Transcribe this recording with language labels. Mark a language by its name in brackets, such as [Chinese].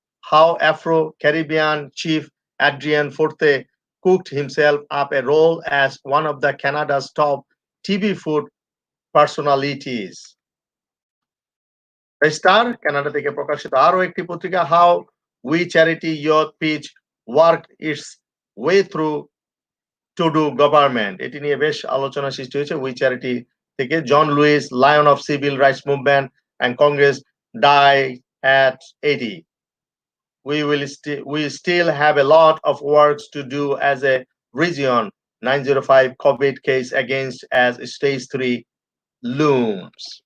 [English] How Afro-Caribbean chief Adrian Forte cooked himself up a role as one of the Canada's top TV food personalities. The Star, Canada [Bangla] থেকে প্রকাশিত আরো একটি পত্রিকা, [English] How We Charity Youth Pitch Worked Its Way Through Trudeau Government. [Bangla] এটি নিয়ে বেশ আলোচনা সৃষ্টি হয়েছে We Charity থেকে। [English] John Lewis, Lion of Civil Rights Movement and Congress, died at 80. We still have a lot of work to do as a region. 905 COVID case against as stage 3 looms.